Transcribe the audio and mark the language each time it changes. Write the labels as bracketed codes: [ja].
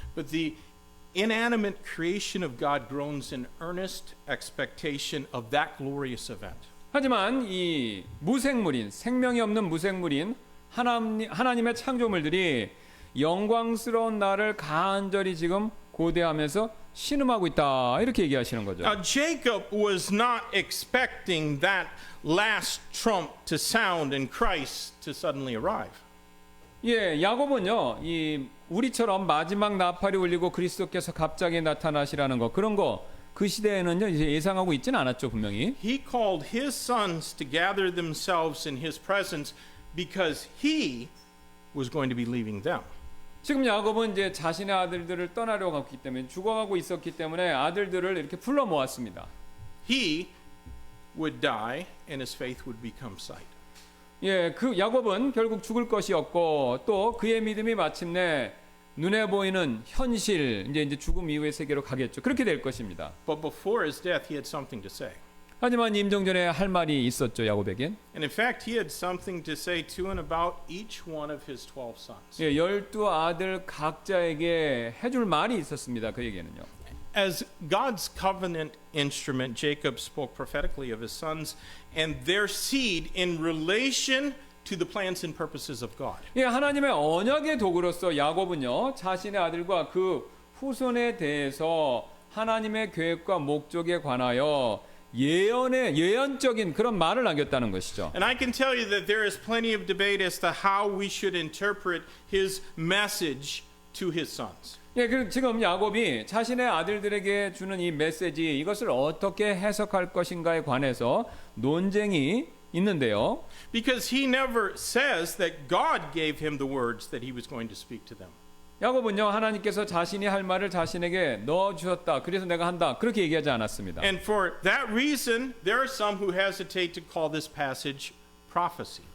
[en] But the inanimate creation of God groans in earnest expectation of that glorious event. [ko] 하지만 이 무생물인, 생명이 없는 무생물인 하나님의 창조물들이 영광스러운 날을 간절히 지금 고대하면서 신음하고 있다, 이렇게 얘기하시는 거죠. [en] Now, Jacob was not expecting that last trump to sound and Christ to suddenly arrive. [ko] 예, 야곱은요, 이 우리처럼 마지막 나팔이 울리고 그리스도께서 갑자기 나타나시라는 거, 그런 거 그 시대에는요 이제 예상하고 있지는 않았죠, 분명히. [en] He called his sons to gather themselves in his presence because he was going to be leaving them. [ko] 지금 야곱은 이제 자신의 아들들을 떠나려고 했기 때문에, 죽어가고 있었기 때문에 아들들을 이렇게 불러 모았습니다. [en] He would die and his faith would become sight. [ko] 예, 그 야곱은 결국 죽을 것이었고, 또 그의 믿음이 마침내 눈에 보이는 현실, 이제 죽음 이후의 세계로 가겠죠. 그렇게 될 것입니다. [en] But before his death, he had something to say. [ko] 하지만 임종 전에 할 말이 있었죠, 야곱에겐. [en] And in fact, he had something to say to and about each one of his 12 sons. [ko] 예, 12아들 각자에게 해줄 말이 있었습니다, 그에게는요. [en] As God's covenant instrument, Jacob spoke prophetically of his sons and their seed in relation to the plans and purposes of God. [ko] 예, 하나님의 언약의 도구로서 야곱은요, 자신의 아들과 그 후손에 대해서 하나님의 계획과 목적에 관하여 예언적인 그런 말을 남겼다는 것이죠. [en] And I can tell you that there is plenty of debate as to how we should interpret his message to his sons. [ko] 예, 지금 야곱이 자신의 아들들에게 주는 이 메시지 이것을 어떻게 해석할 것인가에 관해서 논쟁이 있는데요. [en] Because he never says that God gave him the words that he was going to speak to them. [ko] 야곱은요, 하나님께서 자신이 할 말을 자신에게 넣어 주셨다. 그래서 내가 한다. 그렇게 얘기하지 않았습니다. [en] And for that reason, there are some who hesitate to call this passage prophecy.